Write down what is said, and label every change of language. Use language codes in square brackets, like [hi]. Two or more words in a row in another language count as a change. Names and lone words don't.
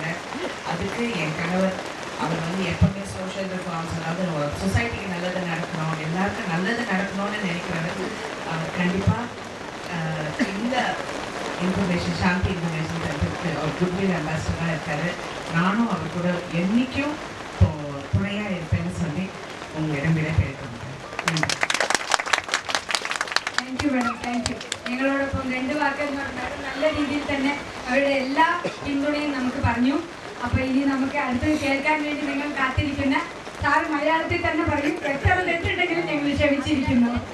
[ta] அதுக்கு என் கணவர் அவர் வந்து எப்பவுமே [en] social reforms, [ta] அதாவது சொசைட்டிக்கு நல்லது நடக்கணும், எல்லாருக்கும் நல்லது நடக்கணும்னு நினைக்கிறவர். அவர் கண்டிப்பாக இந்த இன்ஃபர்மேஷன் சாந்தி [en] information center [ta] அவர் [en] goodwill ambassador [ta] இருக்கார். நானும் அவர் கூட என்றைக்கும் துணையாக இருப்பேன்னு சொல்லி உங்களிடம் விடைபெறுகிறேன். நன்றி. [en] thank you madam, thank you. [ml] ഞങ്ങളോടൊപ്പം 2 വാക്ക് എന്ന് പറഞ്ഞാൽ നല്ല രീതിയിൽ തന്നെ അവരുടെ എല്ലാ പിന്തുണയും നമുക്ക് പറഞ്ഞു. അപ്പോൾ ഇനി നമുക്ക് അടുത്തത് കേൾക്കാൻ വേണ്ടി നിങ്ങൾ കാത്തിരിക്കുന്ന സാറ് മലയാളത്തിൽ തന്നെ പറയും. എത്ര തെറ്റുണ്ടെങ്കിലും ഞങ്ങൾ ക്ഷമിച്ചിരിക്കുന്നു.